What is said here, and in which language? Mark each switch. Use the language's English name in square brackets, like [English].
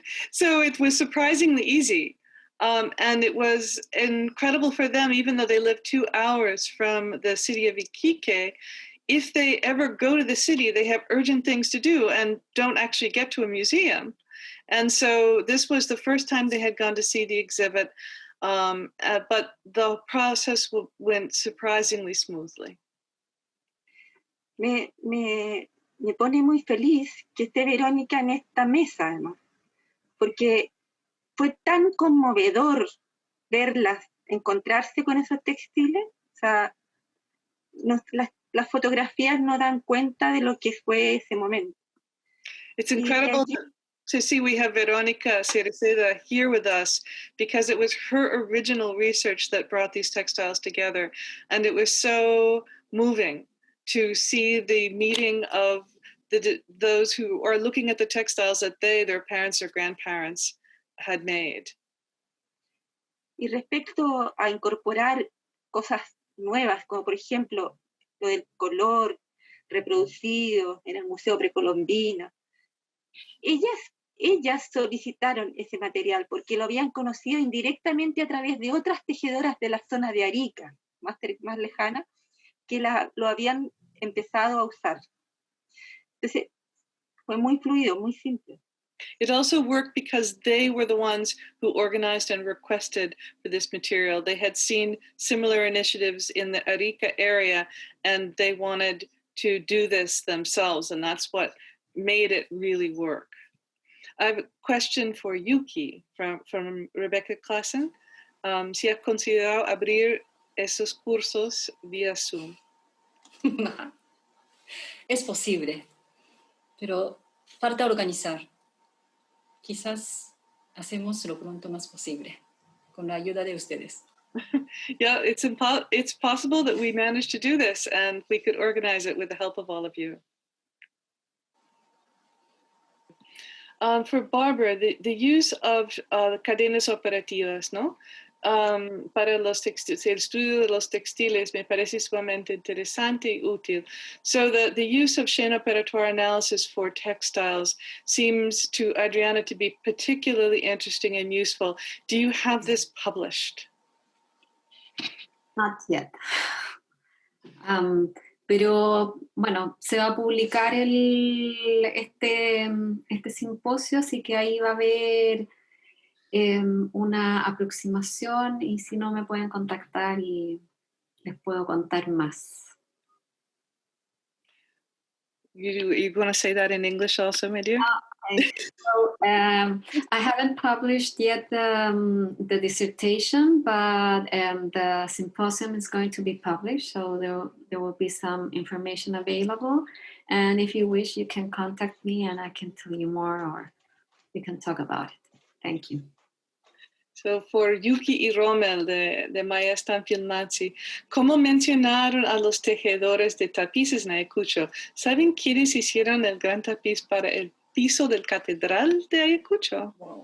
[English] So it was surprisingly easy. And it was incredible for them, even though they live 2 hours from the city of Iquique. If they ever go to the city, they have urgent things to do and don't actually get to a museum. And so this was the first time they had gone to see the exhibit, but the process went surprisingly smoothly. [Spanish] Me pone muy feliz que esté Verónica en esta mesa, además, porque fue tan conmovedor verlas, encontrarse con esos textiles. O sea, las fotografías no dan cuenta de lo que fue ese momento. [English] It's incredible to see we have Verónica Cereceda here with us, because it was her original research that brought these textiles together. And it was so moving to see the meeting of those who are looking at the textiles that their parents or grandparents had made. [Spanish] Y respecto a incorporar cosas nuevas, como por ejemplo lo del color reproducido en el Museo Precolombino, ellas solicitaron ese material porque lo habían conocido indirectamente a través de otras tejedoras de la zona de Arica, más lejana, que lo habían empezado a usar. Entonces, fue muy fluido, muy simple. [English] It also worked because they were the ones who organized and requested for this material. They had seen similar initiatives in the Arica area, and they wanted to do this themselves, and that's what made it really work. I have a question for Yuki from Rebecca Klassen. [Spanish] Si ha considerado abrir esos cursos vía Zoom. Es posible, pero falta organizar. Quizás hacemos lo pronto más posible, con la ayuda de ustedes. [English] Yeah, it's possible that we manage to do this, and we could organize it with the help of all of you. For Barbara, the use of cadenas operativas, ¿no? [Spanish] Para el estudio de los textiles me parece sumamente interesante y útil. [English] So the use of chain operatoire analysis for textiles seems to Adriana to be particularly interesting and useful. Do you have this published? Not yet. [Spanish] Pero bueno, se va a publicar este simposio, así que ahí va a haber una aproximación, y si no me pueden contactar y les puedo contar más. [English] You want to say that in English also, my dear? So, I haven't published yet the dissertation, but the symposium is going to be published, so there will be some information available. And if you wish, you can contact me and I can tell you more, or we can talk about it. Thank you. So, for [Spanish] Yuki y Rommel de Maestan Filmanzi, ¿cómo mencionaron a los tejedores de tapices en Ayacucho? ¿Saben quiénes hicieron el gran tapiz para el piso del Catedral de Ayacucho?